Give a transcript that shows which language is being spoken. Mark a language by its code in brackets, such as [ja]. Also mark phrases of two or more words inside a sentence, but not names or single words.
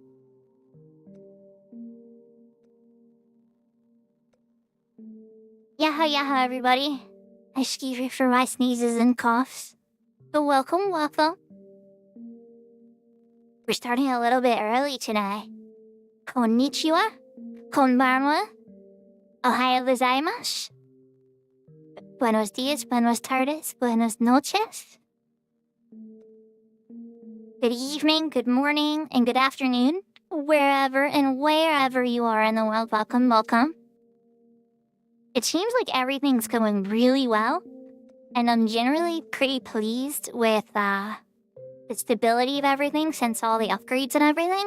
[en] Yaha, everybody. Excuse me for my sneezes and coughs. But welcome. We're starting a little bit early today. [ja] Konnichiwa. Konbanwa. おはようございます. [es] Buenos dias, buenos tardes, buenos noches. [en] Good evening, good morning, and good afternoon, wherever and wherever you are in the world. Welcome. It seems like everything's going really well, and I'm generally pretty pleased with the stability of everything since all the upgrades and everything.